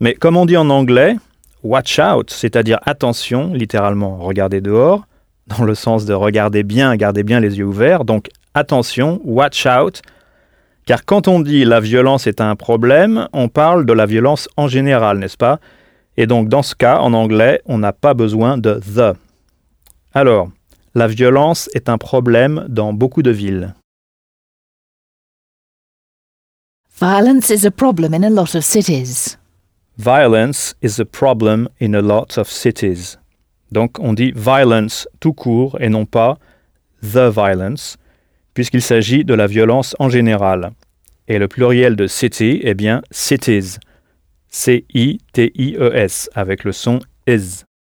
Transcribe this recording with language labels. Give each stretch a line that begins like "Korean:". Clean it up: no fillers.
French: Mais comme on dit en anglais « watch out », c'est-à-dire « attention », littéralement « regardez dehors », dans le sens de « regardez bien, gardez bien les yeux ouverts », donc « attention »,« watch out », car quand on dit « la violence est un problème », on parle de la violence en général, n'est-ce pas ? Et donc dans ce cas, en anglais, on n'a pas besoin de « the ». Alors, La violence est un problème dans beaucoup de villes.
English: Violence is a problem in a lot of cities. Violence is a problem in a lot of cities.
French: Donc on dit violence tout court et non pas the violence, puisqu'il s'agit de la violence en général. Et le pluriel de city est bien cities. C-I-T-I-E-S, avec le son is.